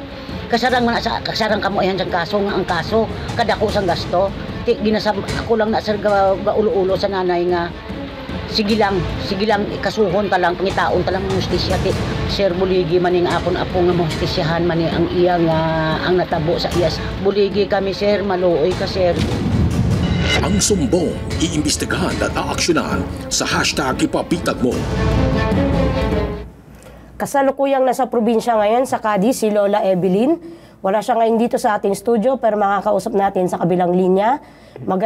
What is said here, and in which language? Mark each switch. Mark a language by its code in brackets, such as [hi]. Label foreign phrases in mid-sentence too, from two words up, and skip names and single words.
[hil] Kasarang kamo ayhan sa kaso nga ang kaso kadako sang gasto. Ako lang na sir ulo-ulo sa nanay nga sige lang, ikasuhon ta lang, pangitaon ta lang ng hustisya. Sir, buligi man yung apo nga mahustisyahan man ang iya nga ang natabo sa iyas. Buligi kami sir, maluoy ka sir. [tl] Ang sumbong, iimbestigahan at aaksyonan sa hashtag Ipabitag Mo. Kasalukuyang nasa probinsya ngayon sa Cadiz si Lola Evelyn. Wala siya ngayon dito sa ating studio pero makakausap natin sa kabilang linya.